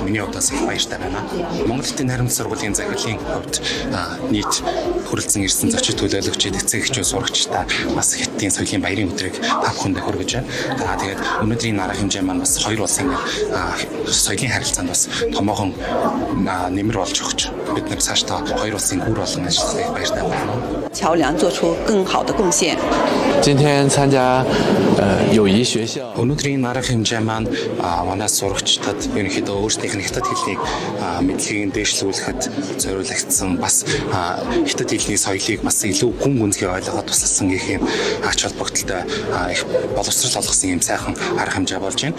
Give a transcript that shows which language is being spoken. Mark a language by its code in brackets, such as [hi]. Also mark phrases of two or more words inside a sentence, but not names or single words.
[mn] Миний удаас их баяртай байна. Монгол Хотын найрамдал сургуулийн захирлын хувьд нийт хүрэлцэн ирсэн зочид төлөөлөгчид, эцэг эхчүүд сурагчдаа бас Хотын соёлын баярын өдрийг та бүхэндээ хүргэж байна. За тэгээд өнөөдрийн нарийн хэмжээ маань бас хоёр улсын соёлын харилцаанд бас томоохон нэмэр болж өгч бид нар цаашдаа хоёр улсын гүр болон ажиллахыг баяртай байна. [zh] 桥梁做出更好的贡献。今天参加友谊学校 [mn] Өнөөдрийн нарийн хэмжээ маань манай сурагчдад ерөнхийдөө өөрсдийнх нь хятад хэлний мэдлэгийг дээшлүүлэхэд зориулагдсан бас хятад хэлний соёлыг бас илүү гүн гүнзгий ойлгоход тусалсан гэх юм ач холбогдолтой их боловсрал олгосон юм сайхан арга хэмжээ болж байна.